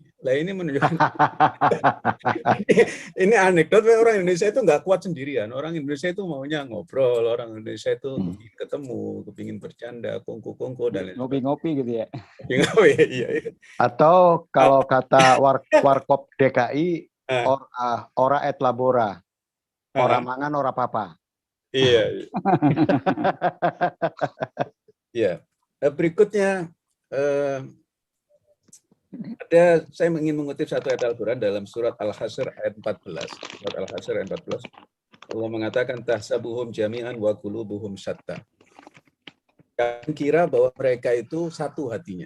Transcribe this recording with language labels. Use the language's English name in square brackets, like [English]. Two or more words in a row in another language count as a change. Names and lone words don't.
[Indonesian] Nah, ini menunjukkan ini anekdot, orang Indonesia itu nggak kuat sendirian. Orang Indonesia itu maunya ngobrol, orang Indonesia itu ketemu, kepingin bercanda, kongko-kongko dan ngopi-ngopi gitu ya. Iya. Atau kalau kata Warkop DKI, [Latin] ora et labora, [Javanese] ora mangan ora papa. [Indonesian] Iya. Iya. Berikutnya saya ingin mengutip satu ayat Al-Quran dalam surat Al-Hasyr ayat 14. Surat Al-Hasyr ayat 14. Allah mengatakan [Arabic] تحسبهم جميعا وقلوبهم شتى. [Indonesian] Kalian kira bahwa mereka itu satu hatinya.